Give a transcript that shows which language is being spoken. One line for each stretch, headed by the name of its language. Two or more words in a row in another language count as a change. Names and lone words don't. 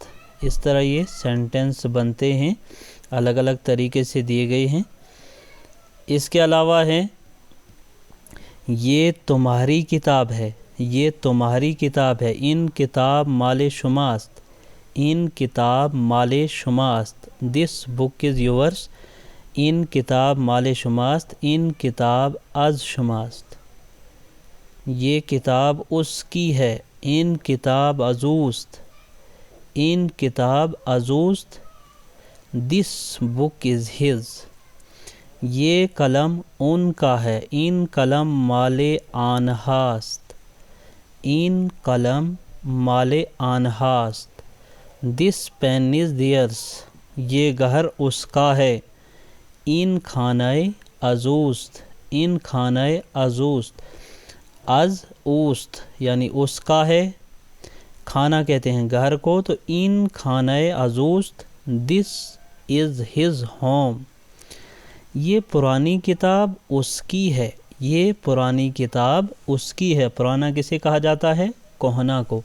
Urdu: اس طرح یہ سینٹنس بنتے ہیں، الگ الگ طریقے سے دیے گئے ہیں۔ اس کے علاوہ ہے یہ تمہاری کتاب ہے، یہ تمہاری کتاب ہے،
Persian: ان کتاب مال شما است، ان کتاب مال شما است،
English: This book is yours,
Persian: ان کتاب مال شما است، ان کتاب از شما است۔
Urdu: یہ کتاب اس کی ہے.
Persian: ان کتاب ازوست، ان کتاب ازوست.
English: This book is his.
Urdu: یہ قلم ان کا ہے.
Persian: این قلم مال آنہاست. این قلم مال آنہاست.
English: This pen is theirs.
Urdu: یہ گھر اس کا ہے.
Persian: این خانہ ازوست. این خانہ ازوست. از اوست
Urdu: یعنی اس کا ہے. خانہ کہتے ہیں گھر کو، تو
Persian: این خانہ ازوست.
English: This is his home.
Urdu: یہ پرانی کتاب اس کی ہے. یہ پرانی کتاب اس کی ہے. پرانا کسے کہا جاتا ہے؟ کہنا کو.